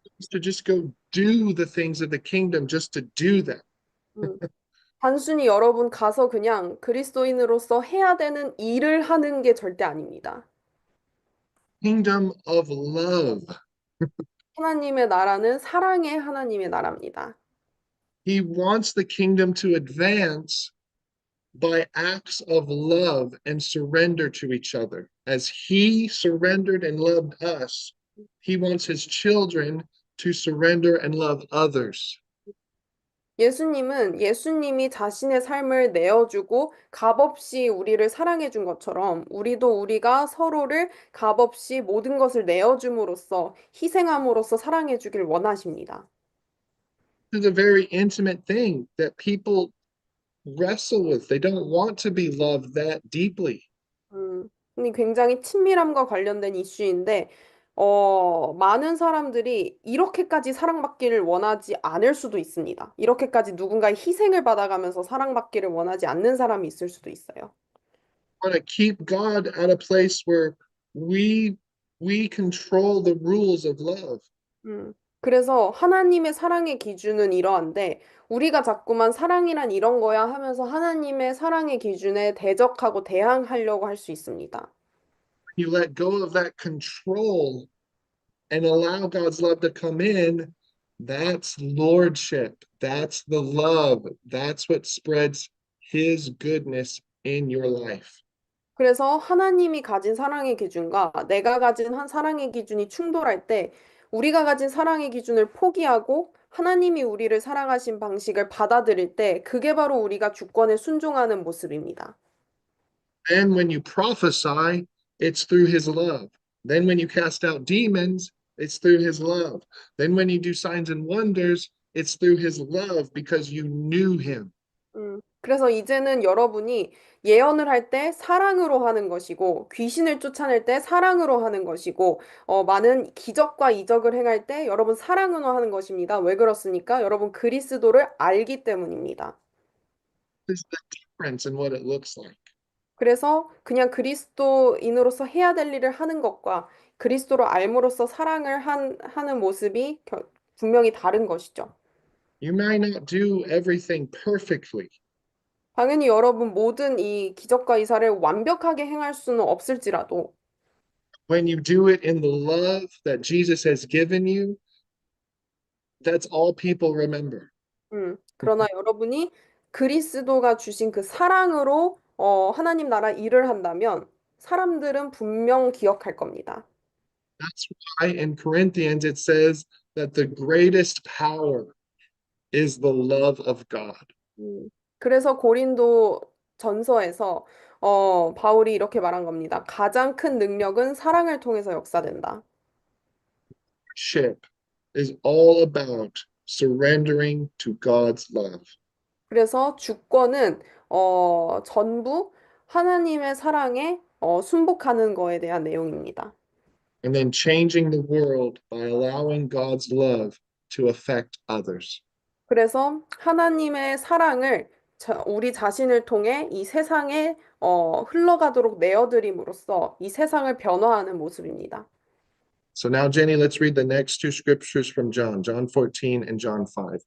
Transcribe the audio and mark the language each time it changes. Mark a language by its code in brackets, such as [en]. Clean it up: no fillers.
[en] To just go do the things of the kingdom just to do them. 음. [ko] 단순히 여러분 가서 그냥 그리스도인으로서 해야 되는 일을 하는 게 절대 아닙니다. [en] Kingdom of love. [ko] 하나님의 나라는 사랑의 하나님의 나라입니다. [en] He wants the kingdom to advance by acts of love and surrender to each other. As he surrendered and loved us, he wants his children to surrender and love others. [ko] 예수님은 예수님이 자신의 삶을 내어주고 값없이 우리를 사랑해 준 것처럼 우리도 우리가 서로를 값없이 모든 것을 내어줌으로써 희생함으로써 사랑해 주길 원하십니다. [en] This is a very intimate thing that people wrestle with. They don't want to be loved that deeply. [ko] 근데 굉장히 친밀함과 관련된 이슈인데, 많은 사람들이 이렇게까지 사랑받기를 원하지 않을 수도 있습니다. 이렇게까지 누군가의 희생을 받아가면서 사랑받기를 원하지 않는 사람이 있을 수도 있어요. [en] Want to keep God at a place where we we control the rules of love. [ko] 그래서 하나님의 사랑의 기준은 이러한데, 우리가 자꾸만 사랑이란 이런 거야 하면서 하나님의 사랑의 기준에 대적하고 대항하려고 할 수 있습니다. [en] You let go of that control and allow God's love to come in. That's lordship. That's the love. That's what spreads his goodness in your life. [ko] 그래서 하나님이 가진 사랑의 기준과 내가 가진 한 사랑의 기준이 충돌할 때 우리가 가진 사랑의 기준을 포기하고 하나님이 우리를 사랑하신 방식을 받아들일 때 그게 바로 우리가 주권에 순종하는 모습입니다. [en] And when you prophesy, it's through his love. Then when you cast out demons, it's through his love. Then when you do signs and wonders, it's through his love because you knew him. [ko] 그래서 이제는 여러분이 예언을 할 때 사랑으로 하는 것이고, 귀신을 쫓아낼 때 사랑으로 하는 것이고, 많은 기적과 이적을 행할 때 여러분 사랑으로 하는 것입니다. 왜 그렇습니까? 여러분 그리스도를 알기 때문입니다. [en] Is the difference in what it looks like. [ko] 그래서 그냥 그리스도인으로서 해야 될 일을 하는 것과 그리스도를 알므로써 사랑을 하는 모습이 분명히 다른 것이죠. [en] You might not do everything perfectly, [ko] 당연히 여러분 모든 이 기적과 이사를 완벽하게 행할 수는 없을지라도 [en] when you do it in the love that Jesus has given you, that's all people remember. [ko] 그러나 여러분이 그리스도가 주신 그 사랑으로 하나님 나라 일을 한다면 사람들은 분명 기억할 겁니다. [en] That's why in Corinthians it says that the greatest power is the love of God. [ko] 그래서 고린도 전서에서 바울이 이렇게 말한 겁니다. 가장 큰 능력은 사랑을 통해서 역사된다. [en] Ship is all about surrendering to God's love [ko] 그래서 주권은 전부 하나님의 사랑에 순복하는 거에 대한 내용입니다. [en] and then changing the world by allowing God's love to affect others. [ko] 그래서 하나님의 사랑을 우리 자신을 통해 이 세상에 흘러가도록 내어드림으로써 이 세상을 변화하는 모습입니다. [en] So now, Jenny, let's read the next two scriptures from John, John 14 and John 5.